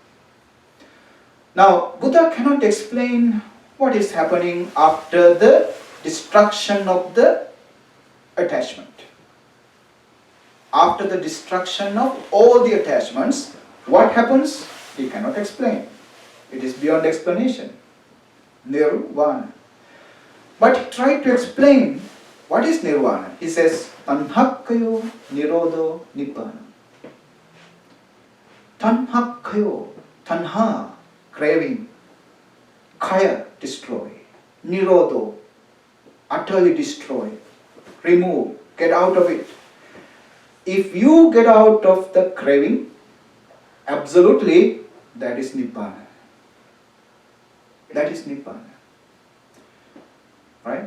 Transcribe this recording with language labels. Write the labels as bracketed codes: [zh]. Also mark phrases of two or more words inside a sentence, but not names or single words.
[en] Now, Buddha cannot explain what is happening after the destruction of the attachment. After the destruction of all the attachments, what happens? He cannot explain. It is beyond explanation. Nirvana. But he tried to explain what is Nirvana. He says, [pi] Tanhakkayo Nirodho Nibbana. Tanhakkayo, tanha, craving. Kaya, destroy. Nirodho, [en] utterly destroy. Remove, get out of it. If you get out of the craving, absolutely, that is Nibbana. That is Nibbana. Right?